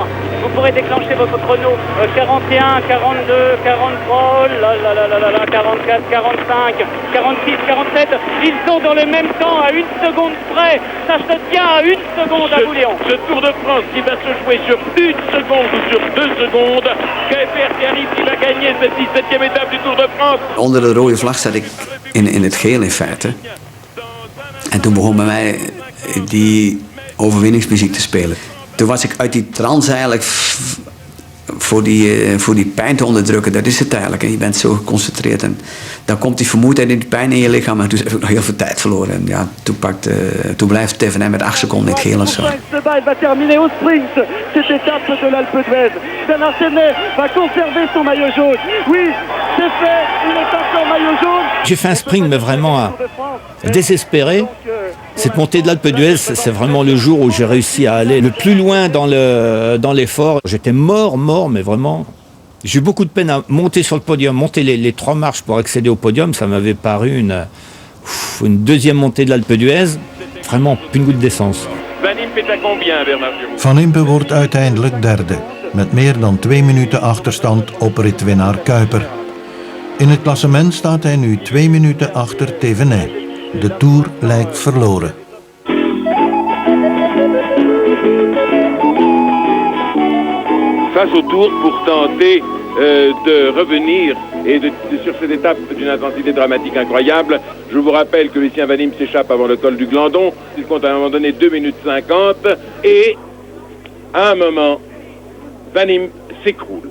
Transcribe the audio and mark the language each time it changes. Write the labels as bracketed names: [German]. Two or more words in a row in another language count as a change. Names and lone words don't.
[French] Vous pourrez déclencher votre chrono 41, 42, 43, oh là là là là là, 44, 45, 46, 47. Ils sont dans le même temps à 1 seconde près. Ça se tient à 1 seconde à Bouléon. Ce Tour de France qui va se jouer sur 1 seconde ou sur 2 secondes. Kuiper qui arrive, qui va gagner cette 17e étape du Tour de France. [Dutch] Onder de rode vlag zat ik in het geel in feite. En toen begon bij mij die overwinningsmuziek te spelen. Toen was ik uit die trance eigenlijk voor die pijn te onderdrukken. Dat is het eigenlijk. En je bent zo geconcentreerd en dan komt die vermoeidheid en die pijn in je lichaam. En toen heb ik nog heel veel tijd verloren. En ja, toen blijft Thévenet met 8 seconden in het geel en zo. [French] Il va terminer au sprint cette étape de l'Alpe d'Huez. Bernard Thévenet va conserver son maillot jaune. Oui, c'est fait, il est encore maillot jaune. J'ai fait un sprint, mais vraiment désespéré. Cette montée de l'Alpe d'Huez, c'est vraiment le jour où j'ai réussi à aller le plus loin dans l'effort. J'étais mort, mais vraiment. J'ai eu beaucoup de peine à monter sur le podium, monter les 3 marches pour accéder au podium. Ça m'avait paru une deuxième montée de l'Alpe d'Huez. Vraiment, plus une goutte d'essence. Van Impe est à combien, Bernard? [Dutch] Van Impe wordt uiteindelijk derde, met meer dan 2 minuten achterstand op ritwinnaar Kuiper. In het klassement staat hij nu 2 minuten achter Thévenet. De Tour lijkt verloren. [French] Face au Tour pour tenter de revenir et sur cette étape d'une intensité dramatique incroyable. Je vous rappelle que Lucien Van Impe s'échappe avant le col du Glandon. Il compte à un moment donné 2 minutes 50 et à un moment, Van Impe s'écroule.